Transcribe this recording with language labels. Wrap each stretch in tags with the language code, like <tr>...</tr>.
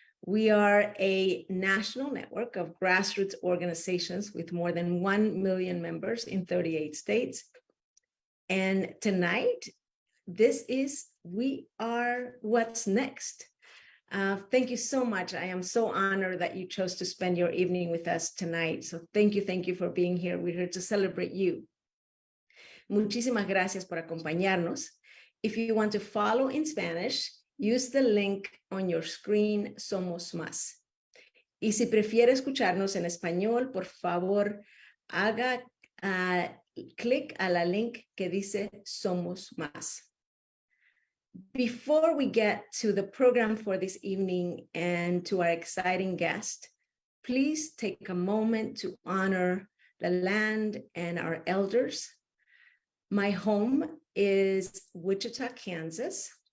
<en>We are a national network of grassroots organizations with more than 1 million members in 38 states. And tonight, we are what's next. Thank you so much. I am so honored that you chose to spend your evening with us tonight. So thank you for being here. We're here to celebrate you.</en> <es>Muchísimas gracias por acompañarnos.</es> <en>If you want to follow in Spanish, use the link on your screen, Somos Más.</en> <es>Y si prefiere escucharnos en español, por favor, haga clic a la link que dice Somos Más.</es> <en>Before we get to the program for this evening and to our exciting guest, please take a moment to honor the land and our elders. My home is Wichita, Kansas.</en>